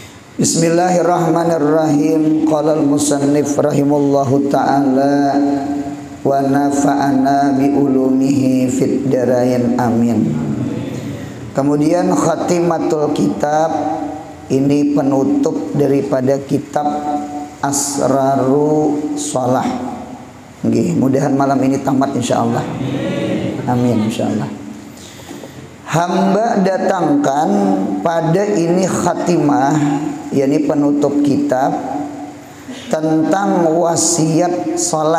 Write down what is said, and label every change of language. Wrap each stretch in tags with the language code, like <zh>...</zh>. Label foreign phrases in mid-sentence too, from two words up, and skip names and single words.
<ar>بسم الله الرحمن الرحيم قال المصنف رحمه الله تعالى ونفعنا بعلومه في الدارين آمين.</ar> <bjn>Kemudian</bjn> <ar>خاتمة الكتاب,</ar> <bjn>ini penutup daripada kitab Asraru Shalah. Nggih, mudahan malam ini tamat insyaallah.</bjn> <ar>آمين إن شاء الله.</ar> <bjn>Hamba datangkan pada ini khatimah, yakni penutup kitab tentang wasiat salat.</bjn>